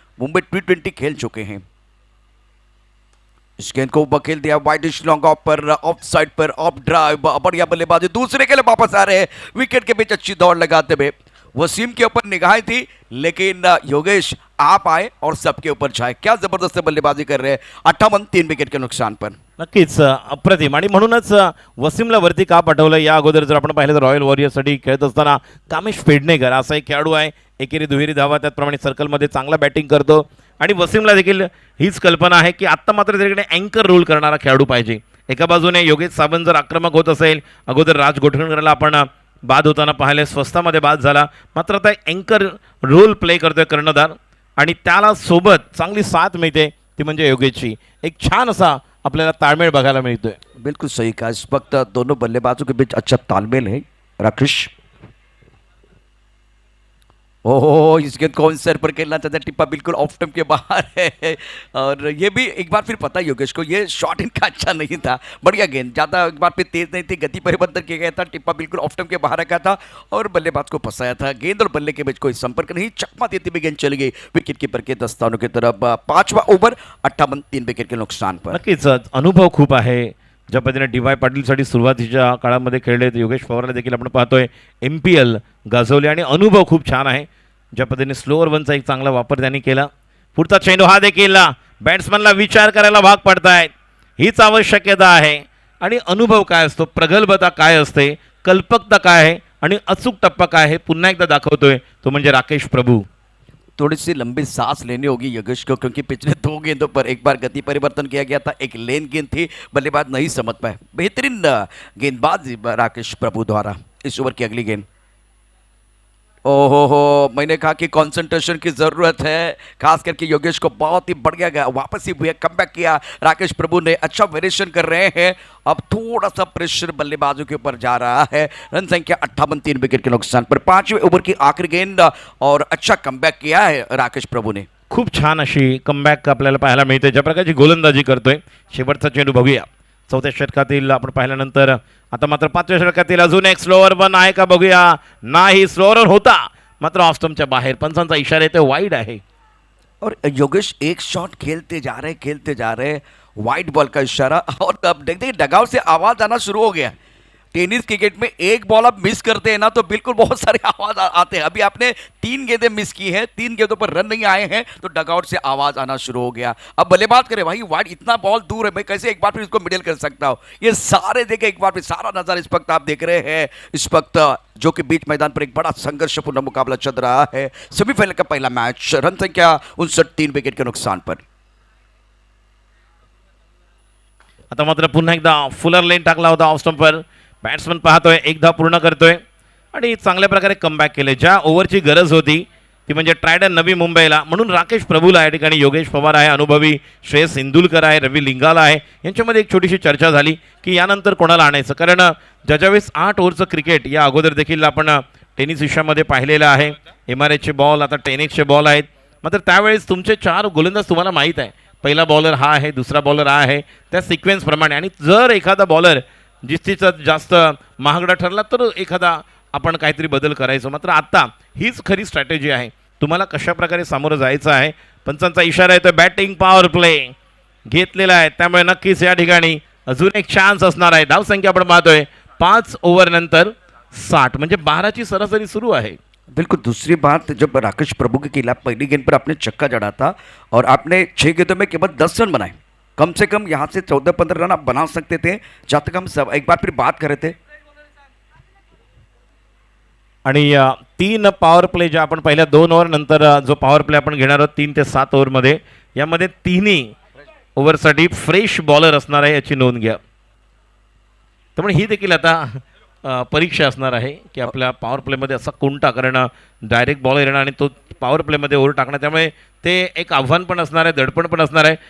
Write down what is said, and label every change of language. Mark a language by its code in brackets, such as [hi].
[hi] Mumbai T20 खेल चुके हैं. इस गेंद को बखेल दिया वाइडिश लॉन्ग ऑफ पर, ऑफ साइड पर, ऑफ ड्राइव. बढ़िया बल्लेबाजी. दूसरे के लिए वापस आ रहे हैं. विकेट के बीच अच्छी दौड़ लगाते हुए वसीम के ऊपर निगाहें थी, लेकिन योगेश आप आए और सबके ऊपर छाए. क्या जबरदस्त बल्लेबाजी कर रहे हैं. 58, 3 विकेट के नुकसान पर. [mr] नक्कीच अप्रतिम. आणि म्हणूनच वसीमला वरती का पाठवलं, या अगोदर जर आपण पाहिलं तर रॉयल वॉरियर्ससाठी खेळत असताना कामेश पेडणेकर असा एक खेळाडू आहे. एकेरी दुहेरी धावा, त्याचप्रमाणे सर्कलमध्ये चांगला बॅटिंग करतो आणि वसीमला देखील हीच कल्पना आहे की आत्ता मात्र त्याच्याकडे अँकर रोल करणारा खेळाडू पाहिजे. एका बाजूने योगेश सावंत जर आक्रमक होत असेल, अगोदर राज गोठणकरला आपण बाद होताना पाहिले, स्वस्तामध्ये बाद झाला, मात्र आता अँकर रोल प्ले करतोय कर्णधार आणि त्याला सोबत चांगली साथ मिळते, ती म्हणजे योगेशची. एक छान असा आपल्याला ताळमेळ बघायला मिळतोय. [hi] बिल्कुल सही कहा. इस वक्त दोनों बल्लेबाजों के बीच अच्छा तालमेल है. राकेश, ओह इस गेंद को सर पर खेलना चाहता है, टिप्पा बिल्कुल ऑफ टर्म के बाहर है। और ये भी एक बार फिर पता है योगेश को, ये शॉट इनका अच्छा नहीं था। बढ़िया गेंद, ज़्यादा एक बार फिर तेज नहीं थी, गति परिवर्तन किया गया था, टिप्पा बिल्कुल ऑफ टर्म के बाहर रखा था और बल्लेबाज को फंसाया था। गेंद और बल्ले के बीच कोई संपर्क नहीं, चकमा देती हुई गेंद चली गई विकेट कीपर के दस्तानों की तरफ। 5वां ओव्हर 58 3 विकेट के नुकसान पर। [mr] नक्कीच अनुभव खूप आहे. ज्या पद्धतीने डी.वाय पाटीलसाठी सुरुवातीच्या काळामध्ये खेळले योगेश पवारला देखील आपण पाहतोय MPL गाजवले आणि अनुभव खूप छान आहे. ज्या पद्धतीने स्लोअर वनचा एक चांगला वापर त्यांनी केला. पुढचा चेंडू हा देखील बॅट्समनला विचार करायला भाग पडतायत. हीच आवश्यकता आहे. आणि अनुभव काय असतो, प्रगल्भता काय असते, कल्पकता काय आहे आणि अचूक टप्पा काय आहे, पुन्हा एकदा दाखवतोय तो म्हणजे राकेश प्रभू. [hi] थोड़ी सी लंबी सांस लेनी होगी योगेश को, क्योंकि पिछले 2 गेंदों पर एक बार गति परिवर्तन किया गया था, एक लेन गेंद थी, बल्लेबाज नहीं समझ पाए। बेहतरीन गेंदबाज राकेश प्रभु द्वारा। इस ओवर की अगली गेंद, ओहो मैंने कहा कि कंसंट्रेशन की ज़रूरत है, खास करके योगेश को बहुत ही बढ़िया गया, वापस ही हुए कमबैक किया राकेश प्रभु ने। अच्छा वेरिएशन कर रहे हैं, अब थोड़ा सा प्रेशर बल्लेबाजों के ऊपर जा रहा है। रन संख्या 58 3 विकेट के नुकसान पर। 5वें ओवर की आखिरी गेंद और अच्छा कमबैक किया है राकेश प्रभु ने। [mr] खूप छान अशी कमबॅक आपल्याला पाहायला मिळते. ज्या प्रकारची गोलंदाजी करतोय. शेवटचा चेंडू बघूया. 4थ्या षटकातील आपण पाहिल्यानंतर आता मात्र 5व्या षटकातील अजून एक स्लोअर वन आहे का बघूया. नाही, स्लोअर वन होता मात्र ऑफ स्टंपच्या बाहेर. पंचांचा इशारा येतो वाईड आहे. [hi] और योगेश एक शॉट खेलते जा रहे, वाइट बॉल का इशारा। और अब देखते डगआउट से आवाज आना शुरू हो गया। टेनिस क्रिकेट में एक बॉल आप मिस करते हैं ना तो बिल्कुल बहुत सारे आवाज आते हैं। अभी आपने 3 गेंदें मिस की हैं, 3 गेंदों पर रन नहीं आए हैं, तो डगआउट से आवाज आना शुरू हो गया। अब बल्लेबाज करे भाई, वाइड इतना बॉल दूर है, मैं कैसे एक बार फिर इसको मिडिल कर सकता हूँ। ये सारे देखे एक बार फिर सारा नजर इस वक्त आप देख रहे हैं। इस वक्त जो कि बीच मैदान पर एक बड़ा संघर्षपूर्ण मुकाबला चल रहा है। सेमीफाइनल का पहला मैच, रन संख्या 59 3 विकेट के नुकसान पर। [mr] आता मात्र पुन्हा एकदा फुलर लेन टाकला होता ऑफ स्टंपवर. बॅट्समन पाहतोय, एकदा पूर्ण करतोय आणि चांगल्या प्रकारे कमबॅक केले. ज्या ओव्हरची गरज होती ती म्हणजे ट्रायडन नवी मुंबईला, म्हणून राकेश प्रभूला या ठिकाणी योगेश पवार आहे, अनुभवी श्रेयस इंदुलकर आहे, रवी लिंगाला आहे, यांच्यामध्ये एक छोटीशी चर्चा झाली की यानंतर कोणाला आणायचं. कारण ज्यावेळेस 8 ओव्हरचं क्रिकेट या अगोदर देखील आपण टेनिस विश्वामध्ये पाहिलेलं आहे. MRHचे बॉल आता 10Xचे बॉल आहेत. मात्र त्यावेळेस तुमचे 4 गोलंदाज तुम्हाला माहीत आहे. पहिला बॉलर हा आहे, दुसरा बॉलर हा आहे, त्या सिक्वेन्सप्रमाणे. आणि जर एखादा बॉलर जिस्तीचा जास्त महागडा ठरला तर एखादा आपण काहीतरी बदल करायचो. मात्र आता हीच खरी स्ट्रॅटेजी आहे. तुम्हाला कशा प्रकारे सामोरं जायचं आहे. पंचांचा इशारा येतो, बॅटिंग पॉवर प्ले घेतलेला आहे, त्यामुळे नक्कीच या ठिकाणी अजून एक चान्स असणार आहे. धावसंख्या आपण पाहतोय 5 ओव्हर नंतर 60 म्हणजे 12ची सरासरी सुरू आहे. [hi] बिल्कुल, दूसरी बात, जब राकेश प्रभु के खिलाफ पहली गेंद पर आपने छक्का जड़ा था और आपने 6 गेंदों में केवल 10 रन बनाए, कम से कम यहाँ से 14-15 रन आप बना सकते थे, जहाँ तक हम सब एक बार फिर बात कर रहे थे। [mr] आणि 3 पॉवर प्ले ज्या आपण पहिल्या 2 ओव्हर नंतर जो पॉवर प्ले आपण घेणार आहोत 3 ते 7 ओव्हरमध्ये, यामध्ये तिन्ही ओव्हरसाठी फ्रेश बॉलर असणार आहे याची नोंद घ्या. त्यामुळे ही देखील आता परीक्षा असणार आहे की आपल्या पॉवर प्लेमध्ये असा कोणता, कारण डायरेक्ट बॉलर येणार आणि तो पॉवर प्लेमध्ये ओव्हर टाकणार, त्यामुळे ते एक आव्हान पण असणार आहे, दडपण पण असणार आहे.